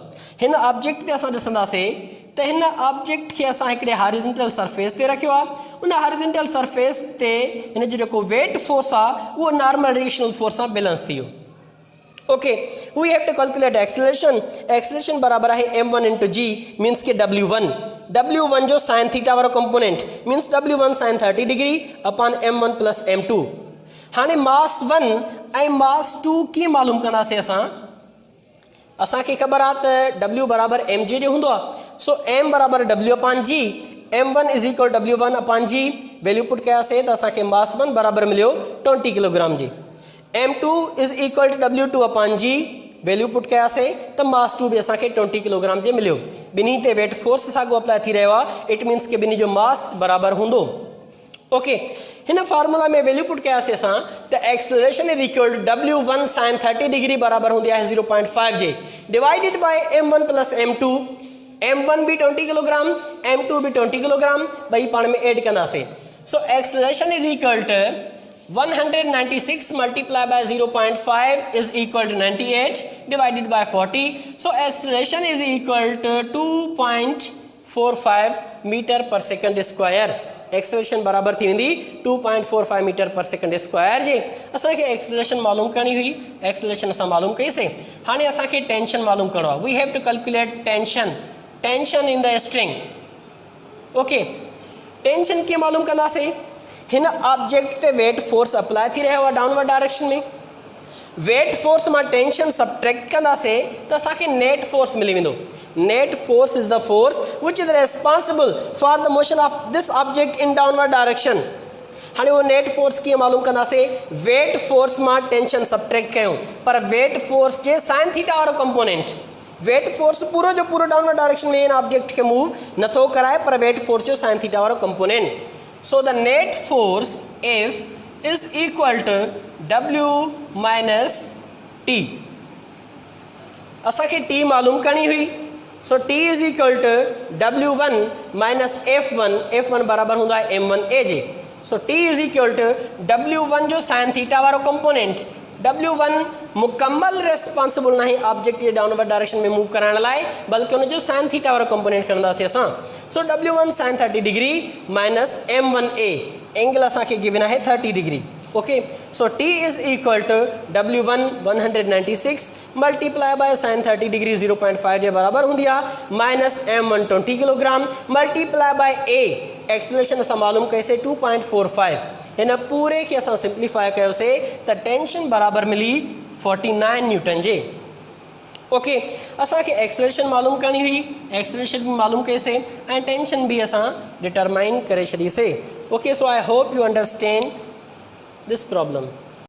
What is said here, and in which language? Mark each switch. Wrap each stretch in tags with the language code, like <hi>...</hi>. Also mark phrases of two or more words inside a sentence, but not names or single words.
<sd>हिन ऑब्जेक्ट ते असां ॾिसंदासीं त हिन ऑब्जेक्ट खे असां हिकिड़े</sd> <en>horizontal surface</en> <sd>ते रखियो आहे। उन</sd> <en>horizontal surface</en> <sd>ते हिन जो जेको</sd> <en>weight force</en> <sd>आहे उहो</sd> <en>normal reactional force</en> <sd>सां बैलेंस थी वियो।</sd> <en>OK, we have to calculate acceleration. acceleration</en> <ur>برابر ہے</ur> <en>m1 into g means के w1 जो sine theta वारो component means w1 sine 30 degree upon m1 plus m2.</en> <sd>हाणे मास 1 ऐं मास 2 कीअं मालूम कंदासीं असांखे ख़बर आहे त w बराबर mg जो हूंदो आहे।</sd> <en>so m बराबर w upon g, m1 is equal w1 upon g. value put</en> <sd>कयासीं त असांखे मास 1 बराबर मिलियो 20 किलोग्राम जी।</sd> <en>m2 is equal to w2 upon g. value put</en> <sd>कयासीं त मास 2 भी असांखे 20 किलोग्राम जे मिलियो। ॿिन्ही ते</sd> <en>weight force</en> <sd>साॻियो अप्लाई थी रहियो आहे।</sd> <en>it means</en> <sd>के ॿिन्ही जो मास बराबर हूंदो। ओके, हिन फार्मूला में</sd> <en>value put</en> <sd>कयासीं असां त</sd> <en>acceleration is equal to w1 sine 30 degree</en> <sd>बराबर हूंदी आहे 0.5 जे</sd> <en>divided by m1 plus m2.</en> <sd>m1 भी 20 किलोग्राम, m2 भी 20 किलोग्राम, ॿई पाण में एड कंदासीं।</sd> <en>So acceleration is equal to 196 multiplied by 0.5 is equal to 98 divided by 40. So acceleration is equal to 2.45 meter per second square.</en> <sd>एक्सेलरेशन बराबर थी वेंदी 2.45</sd> <en>meter per second square</en> <sd>जे। असांखे एक्सेलरेशन मालूम करनी हुई, एक्सेलरेशन असां मालूम कईसीं। हाणे असांखे टेंशन मालूम करणो आहे।</sd> <en>We have to calculate tension in the string.</en> <sd>ओके, टेंशन कीअं मालूम कंदासीं? हिन ऑब्जेक्ट ते</sd> <en>weight force</en> <sd>अप्लाई थी रहियो आहे</sd> <en>downward direction</en> <sd>में।</sd> <en>weight force</en> <sd>मां टेंशन सब्ट्रैक्ट कंदासीं त असांखे</sd> <en>net force</en> <sd>मिली वेंदो।</sd> <en>Net force is the force which is responsible for the motion of this object in downward direction.</en> <sd>हाणे वो</sd> <en>net force</en> <sd>कीअं मालूम कंदासीं,</sd> <en>weight force</en> <sd>मां टेंशन सबट्रैक्ट कयूं, पर</sd> <en>weight force</en> <sd>जे</sd> <en>sine theta</en> <sd>वारो कंपोनेंट,</sd> <en>weight force</en> <sd>पूरो जो पूरो</sd> <en>downward direction</en> <sd>में इन ऑब्जेक्ट खे मूव नथो कराए, पर</sd> <en>weight force</en> <sd>जो</sd> <en>sine theta</en> <sd>वारो कंपोनेंट.</sd> <en>So the net force F is equal to W minus T.</en> <sd>असांखे T मालूम करनी हुई.</sd> <en>So T is equal to W1 minus F1.</en> <sd>F1 बराबर हूंदो आहे M1A जे.</sd> <en>So T is equal to W1 जो sine theta वारो कंपोनेंट.</en> <sd>W1 मुकम्मल रेस्पॉन्सिबल नहीं ऑब्जेक्ट जे</sd> <en>downward direction</en> <sd>में मूव कराइण लाइ, बल्कि उन जो</sd> <en>sine theta</en> <sd>वारो कंपोनेंट खणंदासीं असां.</sd> <en>So W1 sine 30 degree minus M1A, angle असांखे गिवन आहे 30 डिग्री. Okay, so T is equal to W1 196 multiply by sine 30 degree 0.5</en> <sd>जे बराबर हूंदी आहे,</sd> <en>minus M1 20 kilogram multiply by A, acceleration</en> <sd>असां मालूम कईसीं</sd> <en>2.45.</en> <sd>हिन पूरे खे असां सिंप्लीफाई कयोसीं त टेंशन बराबर मिली 49 न्यूटन जे. ओके, असांखे एक्सेलरेशन मालूम करनी हुई, एक्सेलरेशन भी मालूम कईसीं ऐं टेंशन भी असां डिटरमाइन करे छॾीसीं.</sd> <en>Okay, so I hope you understand this problem.</en>